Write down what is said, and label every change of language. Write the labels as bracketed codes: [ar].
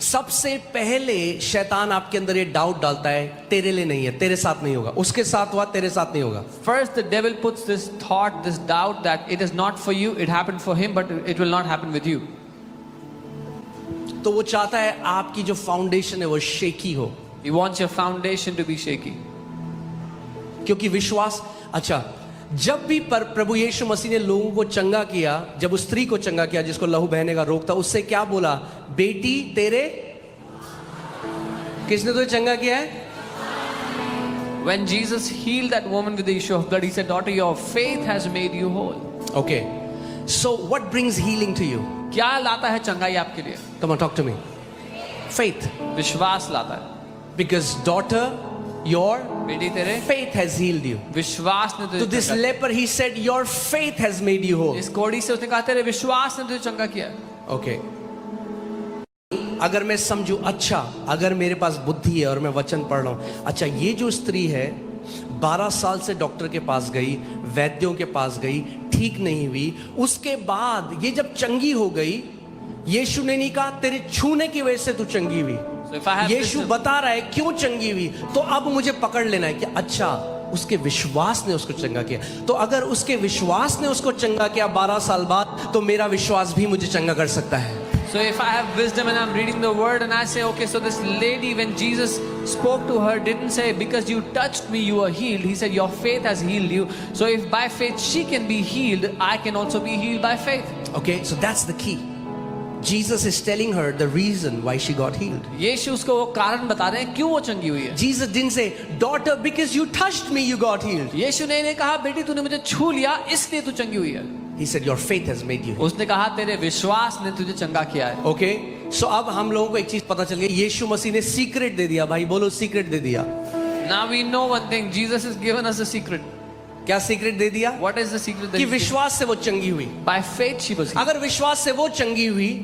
[hi] सबसे पहले शैतान आपके अंदर ये डाउट डालता है, तेरे लिए नहीं है, तेरे साथ नहीं होगा, उसके साथ हुआ, तेरे साथ नहीं होगा. [en] First, the devil puts this thought, this doubt that it is not for you, it happened for him, but it will not happen with you. [hi] तो वो चाहता है आपकी जो फाउंडेशन है वो शेकी हो, [en] He wants your foundation to be shaky. [hi] क्योंकि विश्वास. अच्छा, जब भी प्रभु यीशु मसीह ने लोगों को चंगा किया, जब उस स्त्री को चंगा किया जिसको लहू बहने का रोग था, उससे क्या बोला? बेटी तेरे, किसने तुझे चंगा किया है? [en] When Jesus healed that woman with the issue of blood, he said, daughter, your faith has made you whole. Okay, so what brings healing to you? [hi] क्या लाता है चंगाई आपके लिए? [en] Come on, talk to me. Faith. [hi] विश्वास लाता है. [en] Because daughter, your [hi] बेटी तेरे [en] faith has healed you. [hi] विश्वास ने तुझे [en] To this [hi] चंगा [en] leper he said, your faith has made you whole. [hi] किया. इस कोढ़ी से उसने कहा तेरे विश्वास ने तुझे चंगा किया. [en] Okay. [hi] अगर मैं समझूं, अच्छा अगर मेरे पास बुद्धि है और मैं वचन पढ़ रहा हूं, अच्छा ये जो स्त्री है 12 साल से डॉक्टर के पास गई, वैद्यों के पास गई, ठीक नहीं हुई, उसके बाद ये जब चंगी हो गई, यीशु ने नहीं कहा तेरे छूने की वजह से तू चंगी हुई. [en] So if I have [hi] Yeshu [en] wisdom, [hi] बता रहा है क्यों चंगी हुई. तो अब मुझे पकड़ लेना है कि अच्छा उसके विश्वास ने उसको चंगा किया. तो अगर उसके विश्वास ने उसको चंगा किया 12 साल बाद, तो मेरा विश्वास भी मुझे चंगा कर सकता है. [en] so if I have wisdom and I'm reading the word and I say, okay, so this lady, when Jesus spoke to her, didn't say, because you touched me, you are healed. He said, your faith has healed you. So if by faith she can be healed, I can also be healed by faith. Okay, so that's the key. Jesus is telling her the reason why she got healed. [hi] यीशु उसको वो कारण बता रहे हैं क्यों वो चंगी हुई है. [en] Jesus didn't say, daughter, because you touched me, you got healed. [hi] यीशु ने नहीं कहा बेटी तूने मुझे छू लिया इसलिए तू चंगी हुई है. [en] He said, your faith has made you healed. [hi] उसने कहा तेरे विश्वास ने तुझे चंगा किया है. Okay, so अब हम लोगों को एक चीज पता चल गई, यीशु मसीह ने सीक्रेट दे दिया. भाई बोलो, सीक्रेट दे दिया. [en] Now we know one thing, Jesus has given us a secret. [hi] क्या सीक्रेट दे दिया? [en] What is the secret? [hi] कि विश्वास से वो चंगी हुई. [en] By faith she was healed. [hi] अगर विश्वास से वो चंगी हुई,